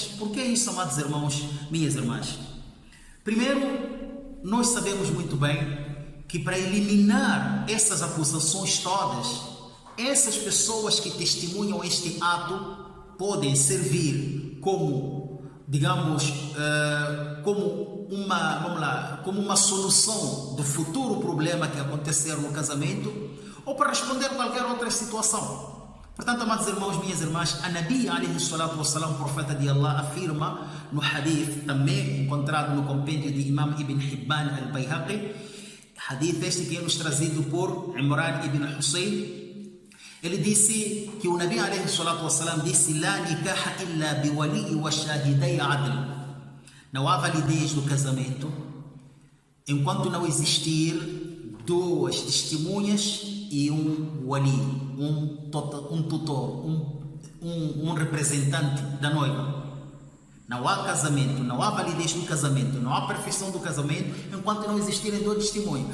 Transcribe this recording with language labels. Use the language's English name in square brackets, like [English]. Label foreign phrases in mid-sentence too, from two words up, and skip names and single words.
[Portuguese] Por que isso, amados irmãos, minhas irmãs? Primeiro, nós sabemos muito bem que para eliminar essas acusações todas, essas pessoas que testemunham este ato podem servir como, digamos, como uma solução do futuro problema que acontecer no casamento ou para responder qualquer outra situação. Portanto, amados irmãos, minhas irmãs, [Arabic] a النبي عليه الصلاة والسلام, [Portuguese] profeta de Allah, afirma no hadith, também encontrado no compêndio de Imam Ibn Hibban al-Bayhaqi, hadith este que é nos trazido por Imran ibn Hussein. Ele disse que o [Arabic] النبي عليه الصلاة والسلام [Portuguese] disse: [Arabic] لا نكاح إلا بولي وشاهدي عدل. [Portuguese] Não há validez do casamento enquanto não existir duas testemunhas e um wali, um tutor, um representante da noiva. Não há casamento, não há validez do casamento, não há perfeição do casamento enquanto não existirem dois testemunhos.